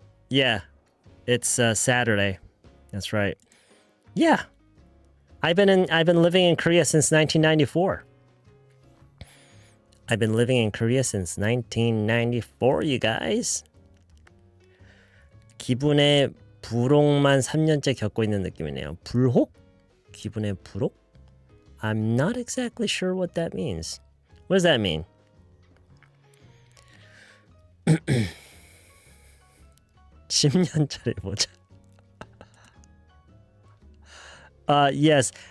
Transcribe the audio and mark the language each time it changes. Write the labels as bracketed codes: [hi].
[en] Yeah, it's Saturday. That's right. Yeah, I've been living in Korea since 1994. I've been living in Korea since 1994, you guys. [ko] 기분에 불혹만 3년째 겪고 있는 느낌이네요. 불혹? 기분의 불혹? [en] I'm not exactly sure what that means. What does that mean? [ko] 10년짜리 모자. [en] Yes.